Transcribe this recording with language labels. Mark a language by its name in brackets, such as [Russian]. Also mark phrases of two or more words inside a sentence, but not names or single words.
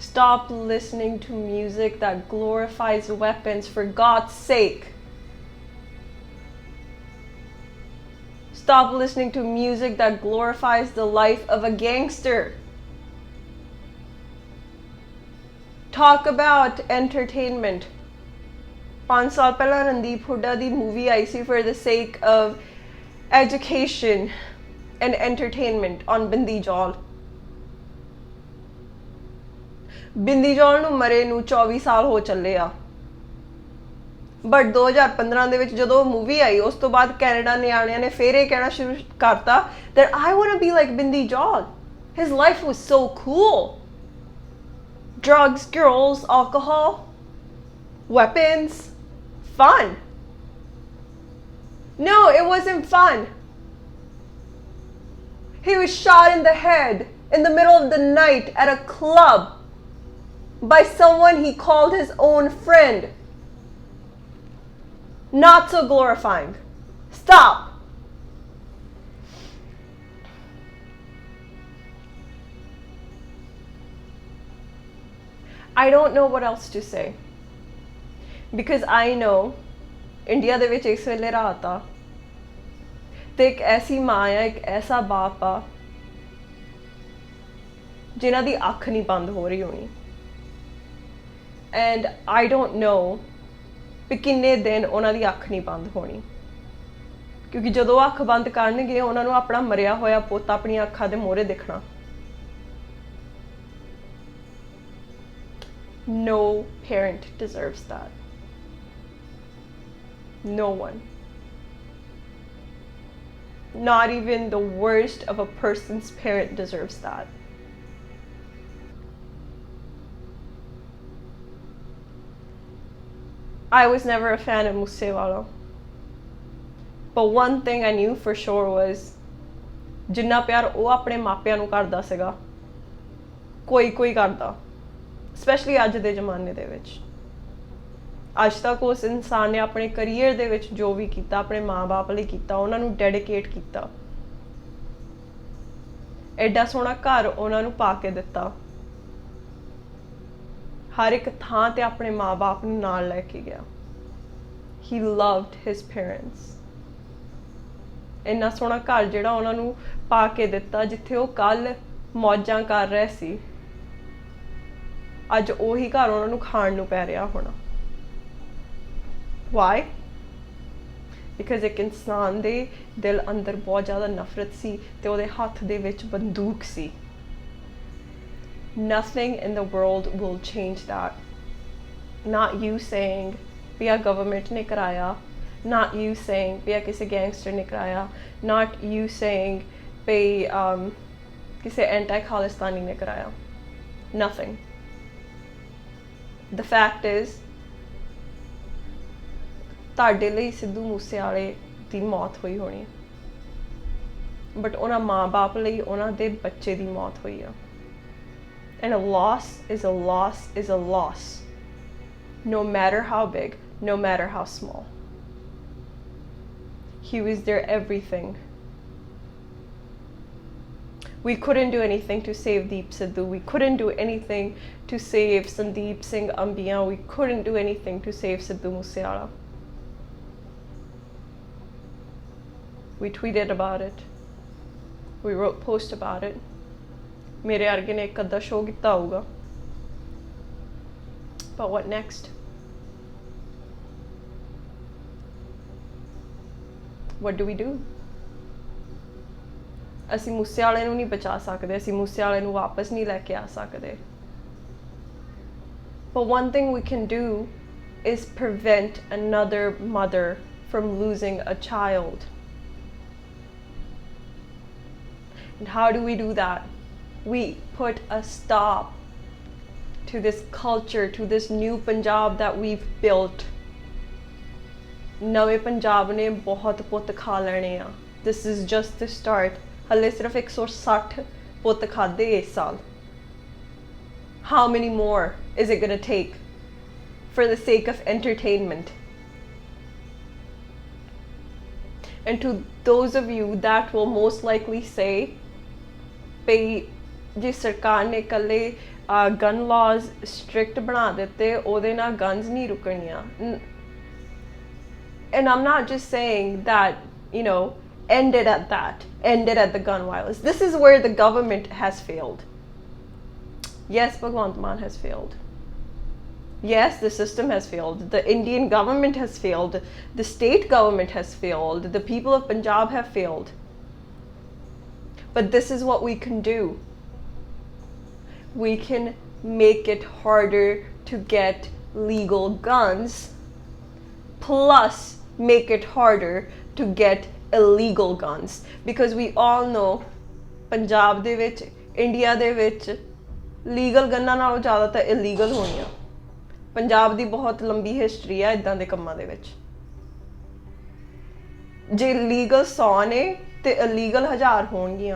[English] Stop listening to music that glorifies weapons, for God's sake. Stop listening to music that glorifies the life of a gangster. Talk about entertainment. [Punjabi] 5 ਸਾਲ ਪਹਿਲਾਂ ਰਣਦੀਪ ਹੁੱਡਾ ਦੀ ਮੂਵੀ ਆਈ ਸੀ [English] for the sake of education and entertainment on [Punjabi] ਬਿੰਦੀ ਜੌਲ। ਬਿੰਦੀ ਜੌਲ ਨੂੰ ਮਰੇ ਨੂੰ 24 ਸਾਲ ਹੋ ਚੱਲੇ ਆ, ਬਟ 2015 ਦੇ ਵਿੱਚ ਜਦੋਂ ਮੂਵੀ ਆਈ ਉਸ ਤੋਂ ਬਾਅਦ ਕੈਨੇਡਾ ਨਿਆਣਿਆਂ ਨੇ ਫੇਰ ਇਹ ਕਹਿਣਾ ਸ਼ੁਰੂ ਕਰਤਾ [English] that I want to be like [Punjabi] ਬਿੰਦੀ ਜੌਲ. [English] His life was so cool. Drugs, girls, alcohol, weapons, fun. No, it wasn't fun. He was shot in the head in the middle of the night at a club by someone he called his own friend. Not so glorifying. Stop. I don't know what else to say. Because I know India [Punjabi] ਦੇ ਵਿੱਚ ਇਸ ਵੇਲੇ ਰਾਤ ਆ ਤੇ ਇੱਕ ਐਸੀ ਮਾਂ ਆ, ਇੱਕ ਐਸਾ ਬਾਪ ਆ ਜਿਨ੍ਹਾਂ ਦੀ ਅੱਖ ਨਹੀਂ ਬੰਦ ਹੋ ਰਹੀ ਹੋਣੀ। [English] And I don't know [Punjabi] ਵੀ ਕਿੰਨੇ ਦਿਨ ਉਹਨਾਂ ਦੀ ਅੱਖ ਨਹੀਂ ਬੰਦ ਹੋਣੀ, ਕਿਉਂਕਿ ਜਦੋਂ ਅੱਖ ਬੰਦ ਕਰਨਗੇ ਉਹਨਾਂ ਨੂੰ ਆਪਣਾ ਮਰਿਆ ਹੋਇਆ ਪੁੱਤ ਆਪਣੀਆਂ ਅੱਖਾਂ ਦੇ ਮੂਹਰੇ ਦਿਖਣਾ। [English] No parent deserves that. No one. Not even the worst of a person's parent deserves that. I was never a fan of Musewala. But one thing I knew for sure was [Punjabi] ਜਿੰਨਾ ਪਿਆਰ ਉਹ ਆਪਣੇ ਮਾਪਿਆਂ ਨੂੰ ਕਰਦਾ ਸੀਗਾ ਕੋਈ ਕਰਦਾ, ਸਪੈਸ਼ਲੀ ਅੱਜ ਦੇ ਜ਼ਮਾਨੇ ਦੇ ਵਿੱਚ। ਅੱਜ ਤੱਕ ਉਸ ਇਨਸਾਨ ਨੇ ਆਪਣੇ ਕਰੀਅਰ ਦੇ ਵਿੱਚ ਜੋ ਵੀ ਕੀਤਾ ਆਪਣੇ ਮਾਂ-ਬਾਪ ਲਈ ਕੀਤਾ, ਉਹਨਾਂ ਨੂੰ ਡੈਡੀਕੇਟ ਕੀਤਾ, ਐਡਾ ਸੋਹਣਾ ਘਰ ਉਹਨਾਂ ਨੂੰ ਪਾ ਕੇ ਦਿੱਤਾ, ਹਰ ਇੱਕ ਥਾਂ ਤੇ ਆਪਣੇ ਮਾਂ-ਬਾਪ ਨੂੰ ਨਾਲ ਲੈ ਕੇ ਗਿਆ। [English] He loved his parents. [Punjabi] ਇੰਨਾ ਸੋਹਣਾ ਘਰ ਜਿਹੜਾ ਉਹਨਾਂ ਨੂੰ ਪਾ ਕੇ ਦਿੱਤਾ, ਜਿੱਥੇ ਉਹ ਕੱਲ ਮੌਜਾਂ ਕਰ ਰਹੇ ਸੀ, ਅੱਜ ਉਹੀ ਘਰ ਉਹਨਾਂ ਨੂੰ ਖਾਣ ਨੂੰ ਪੈ ਰਿਹਾ ਹੋਣਾ। [English] Why? Because [Punjabi] ਇੱਕ ਇਨਸਾਨ ਦੇ ਦਿਲ ਅੰਦਰ ਬਹੁਤ ਜ਼ਿਆਦਾ ਨਫ਼ਰਤ ਸੀ ਤੇ ਉਹਦੇ ਹੱਥ ਦੇ ਵਿੱਚ ਬੰਦੂਕ ਸੀ। [English] Nothing in the world will change that. Not you saying [Punjabi] ਵੀ ਆ government ਨੇ ਕਰਾਇਆ, [English] not you saying [Punjabi] ਵੀ ਆ ਕਿਸੇ gangster ਨੇ ਕਰਾਇਆ, [English] not you saying [Punjabi] ਵੀ ਕਿਸੇ anti-Khalistani ਨੇ ਕਰਾਇਆ. [English] Nothing. The fact is [Punjabi] ਤੁਹਾਡੇ ਲਈ ਸਿੱਧੂ ਮੂਸੇਵਾਲੇ ਦੀ ਮੌਤ ਹੋਈ ਹੋਣੀ, ਬਟ ਉਹਨਾਂ ਮਾਂ-ਬਾਪ ਲਈ ਉਹਨਾਂ ਦੇ ਬੱਚੇ ਦੀ ਮੌਤ ਹੋਈ ਆ। [English] And a loss is a loss is a loss, no matter how big, no matter how small. He was their everything. We couldn't do anything to save Deep Sidhu. We couldn't do anything to save Sandeep Singh Ambiya. We couldn't do anything to save Sidhu Moosewala. We tweeted about it. We wrote posts about it. [Punjabi] ਮੇਰੇ ਅਰਗੇ ਨੇ ਇੱਕ ਅੱਧਾ ਸ਼ੋਅ ਕੀਤਾ ਹੋਊਗਾ. [English] But what next? What do we do? [Punjabi] ਅਸੀਂ ਮੂਸੇਵਾਲੇ ਨੂੰ ਨਹੀਂ ਬਚਾ ਸਕਦੇ, ਅਸੀਂ ਮੂਸੇਵਾਲੇ ਨੂੰ ਵਾਪਸ ਨਹੀਂ ਲੈ ਕੇ ਆ ਸਕਦੇ. [English] But one thing we can do is prevent another mother from losing a child. And how do we do that? We put a stop to this culture, to this new Punjab that we've built. [Punjabi] ਨਵੇਂ ਪੰਜਾਬ ਨੇ ਬਹੁਤ ਪੁੱਤ ਖਾ ਲੈਣੇ ਆ. [English] This is just the start. [Punjabi] ਹਲੇ ਸਿਰਫ 160 ਪੁੱਤ ਖਾਦੇ ਇਸ ਸਾਲ. [English] How many more is it going to take for the sake of entertainment? And to those of you that will most likely say, [Punjabi] ਜੇ ਸਰਕਾਰ ਨੇ ਇਕੱਲੇ [English] gun laws strict [Punjabi] ਬਣਾ ਦਿੱਤੇ ਉਹਦੇ ਨਾਲ ਗਨਸ ਨਹੀਂ ਰੁਕਣੀਆਂ. [English] And I'm not just saying that, you know, end it at that, end it at the gun violence. This is where the government has failed. Yes, Bhagwant Mann has failed. Yes, the system has failed. The Indian government has failed. The state government has failed. The people of Punjab have failed. But this is what we can do. We can make it harder to get legal guns, plus make it harder to get illegal guns. Because we all know [Punjabi] ਪੰਜਾਬ ਦੇ ਵਿੱਚ, ਇੰਡੀਆ ਦੇ ਵਿੱਚ [English] legal guns [Punjabi] ਨਾਲੋਂ ਜ਼ਿਆਦਾ ਤਾਂ illegal ਹੋਣੀਆਂ. ਪੰਜਾਬ ਦੀ ਬਹੁਤ ਲੰਬੀ ਹਿਸਟਰੀ ਹੈ ਇਦਾਂ ਦੇ ਕੰਮਾਂ ਦੇ ਵਿੱਚ. ਜੇ ਲੀਗਲ 100 ਨੇ ਤੇ ਇਲੀਗਲ 1000 ਹੋਣਗੀਆਂ.